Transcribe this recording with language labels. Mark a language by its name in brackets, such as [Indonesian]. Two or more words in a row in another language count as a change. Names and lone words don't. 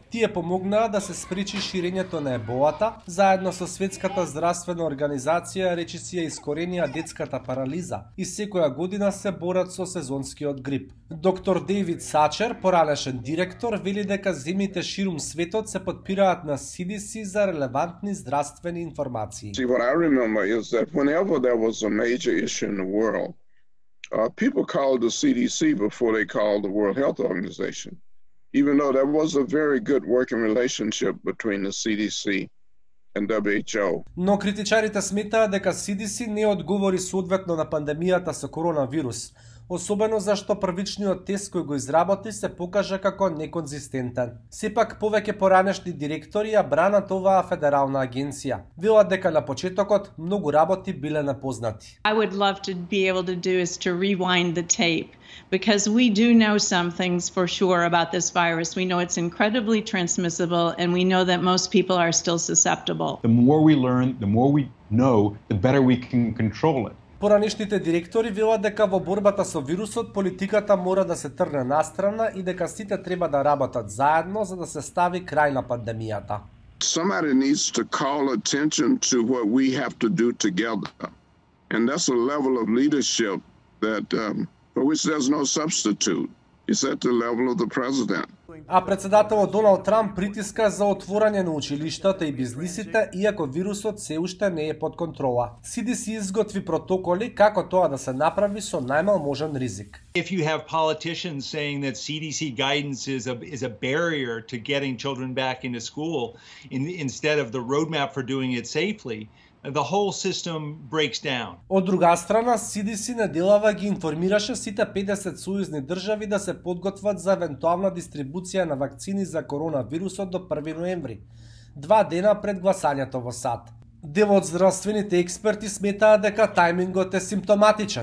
[Macedonian] Тие помогнаа да се спречи ширењето на еболата, заедно со Светската здравствена организација речиси ја искоренија детската парализа и секоја година се борат со сезонскиот грип. Доктор Дейвид Сачер, поранешен директор, вели дека земјите ширум светот се подпираат на CDC за релевантни здравствени информации. [English] What I remember is that whenever there was a major issue in the world, people called the CDC before they called the World Health Organization, even though there was a very good working relationship between the CDC and WHO. [Macedonian] Но критичарите сметаат дека CDC не одговори соодветно на пандемијата со коронавирус, особено зашто првичниот тест кој го изработи се покажа како неконзистентен. Сепак повеќе поранешни директори ја бранат оваа федерална агенција. Велат дека на почетокот многу работи биле непознати. [English] I would love to be able to do is to rewind the tape, because we do know some things for sure about this virus. We know it's incredibly transmissible, and we know that most people are still susceptible. The more we learn, the more we know, the better we can control it. [Macedonian] Поранешните директори велат дека во борбата со вирусот политиката мора да се тргне настрана и дека сите треба да работат заедно за да се стави крај на пандемијата. [English] Somebody needs to call attention to what we have to do together. And that's a level of leadership that for which there's no substitute. It's at the level of the president. [Macedonian] А председателот Доналд Трамп притиска за отворање на училиштата и бизнисите, иако вирусот се уште не е под контрола. CDC изготви протоколи како тоа да се направи со најмал можен ризик. [English] If you have politicians saying that CDC guidance is a barrier to getting children back into school instead of the roadmap for doing it safely, the whole system breaks down. [Macedonian] Од друга страна, CDC неделава ги информираше сите 50 сојузни држави да се подготват за евентуална дистрибуција на вакцини за коронавирусот до 1 ноември, 2 дена пред гласањето во САД. Дел од здравствените експерти сметаат дека тајмингот е симптоматичен.